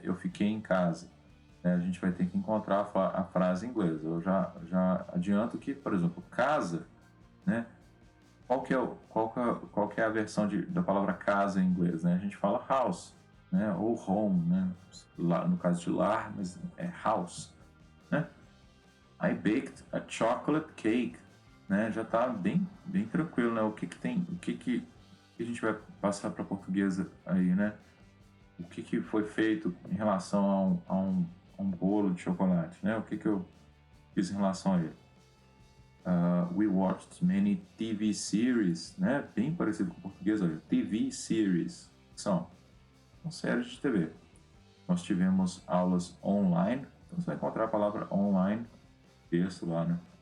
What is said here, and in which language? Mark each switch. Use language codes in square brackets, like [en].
[pt] Eu fiquei em casa. A gente vai ter que encontrar a frase em inglês. Eu já adianto que, por exemplo, casa, né? Qual que é a versão da palavra casa em inglês, né? A gente fala house, né? Ou home, né? Lá, no caso de lar, mas é house, né? [en] I baked a chocolate cake, né? [pt] Já tá bem tranquilo, né? O que tem, o que a gente vai passar para portuguesa aí, né? O que foi feito em relação a um bolo de chocolate, né? O que eu fiz em relação a ele? [en] We watched many TV series, né? [pt] Bem parecido com o português, olha. TV series são séries de TV. Nós tivemos aulas online, então você vai encontrar a palavra online, texto lá, né?